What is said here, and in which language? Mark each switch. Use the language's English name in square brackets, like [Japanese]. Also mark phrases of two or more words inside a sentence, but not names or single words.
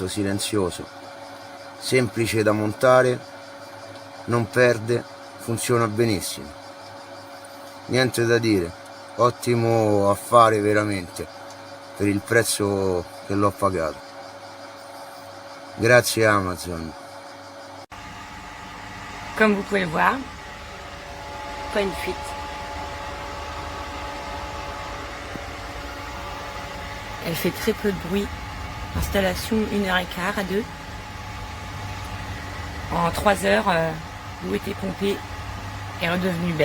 [Italian] silenzioso, semplice da montare, non perde, funziona benissimo, niente da dire, ottimo affare veramente, per il prezzo che l'ho pagato. Grazie Amazon. [French] Comme vous pouvez le voir, pas une fuite. Elle fait très peu de bruit. Installation 1h15 à 2. En 3 heures, l'eau était pompée et redevenue belle.